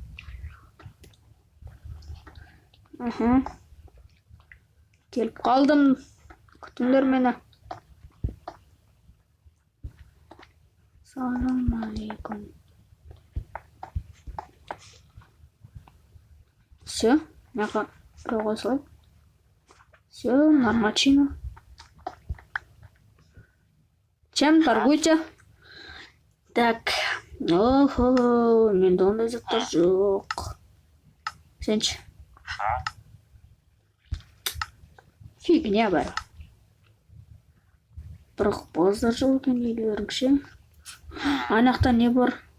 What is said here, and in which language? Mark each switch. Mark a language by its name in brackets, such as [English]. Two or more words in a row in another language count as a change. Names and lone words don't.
[Kazakh] Келіп қалдым. Күтіңдер мені. [Arabic] سلام عليكم. [Kazakh] Все, мына қоя салайық. [Russian] Все, нормально. Чем торгуйте? Так. [Kazakh] Охо, менде ондай заттар жоқ. Сенші? Фигня бар. Бірақ базар жоқ екен үйлеріңше. Анақта не бар?